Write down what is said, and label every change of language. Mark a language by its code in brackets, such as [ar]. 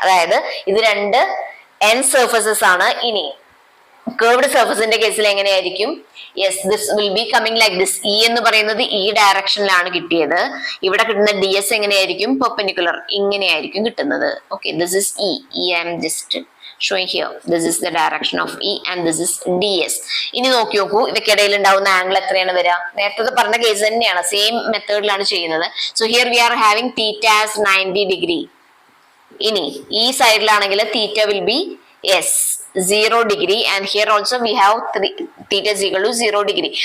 [ml] അതായത് ഇത് രണ്ട് എൻ സർഫസസ് ആണ്. ഇനി കേർവ്ഡ് സർഫസിന്റെ കേസിൽ എങ്ങനെയായിരിക്കും? [en] This will be coming like this. [ml] E എന്ന് പറയുന്നത് ഈ ഡയറക്ഷനിലാണ് കിട്ടിയത്. ഇവിടെ കിട്ടുന്ന ds എങ്ങനെയായിരിക്കും? പെർപെൻഡിക്കുലർ, ഇങ്ങനെയായിരിക്കും കിട്ടുന്നത്. Okay, [en] This is E. I am just showing here. This is the direction of E and this is ds. [ml] ഇനി നോക്കി നോക്കൂ, ഇവയ്ക്കിടയിൽ ഉണ്ടാവുന്ന ആംഗിൾ എത്രയാണ് വരിക? നേരത്തെ പറഞ്ഞ കേസ് തന്നെയാണ്, സെയിം മെത്തേഡിലാണ് ചെയ്യുന്നത്. [en] So here we are having theta as 90 degree. [ml] ഇനി ഈ സൈഡിലാണെങ്കിൽ [en] Theta will be 0 degree and here also we have theta is equal to 0 degree.